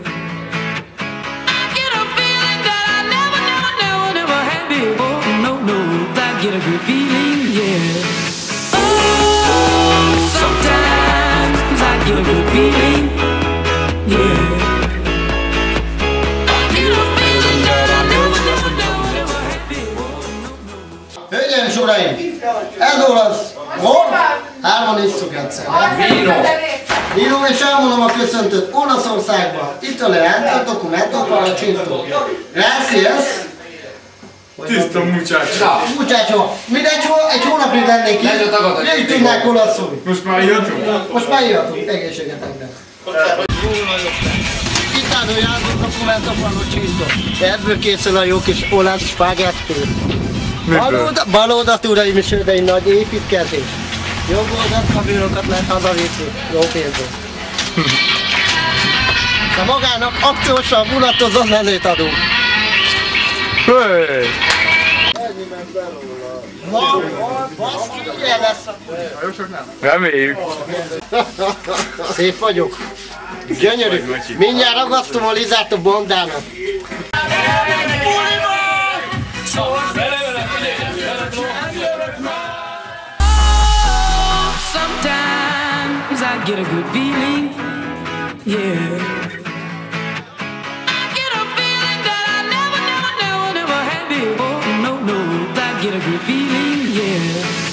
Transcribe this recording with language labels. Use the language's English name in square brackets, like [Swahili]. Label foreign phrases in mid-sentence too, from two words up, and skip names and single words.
[English] Get a good feeling, yeah. Oh, sometimes I get a good feeling, yeah. I get a feeling that I never had before. [Hungarian] Hölgyeim és uraim, ez olasz. Hol? Hárman isszuk egyszer. Vino, és elmondom a köszöntőt Olaszországban. [Spanish] Italiano, documento para cinto. Gracias. [Hungarian] Tiszta muchacho. Muchacho, mindegy, egy hónapig lennék itt, még tudnák olaszul. Most már jöttünk? Most már jöttünk, egészségetekben. [Spanish] Italiano, documento para cinto. [Hungarian] Ebből készül a jó kis olasz spagetti. Bal oldalt, uraim és hölgyeim, nagy építkezés. Jobb oldalt, a bűnöket lehet hazavinni. Jó pénzért. De magának akciósan vonatozó menőt adunk. Hey. Baszki, ilyen lesz. Reméljük. Szép vagyok. Gyönyörű. Mindjárt ragasztom a Lizát a bondának. [English] Sometimes I get a good feeling, yeah. Get a good feeling, yeah.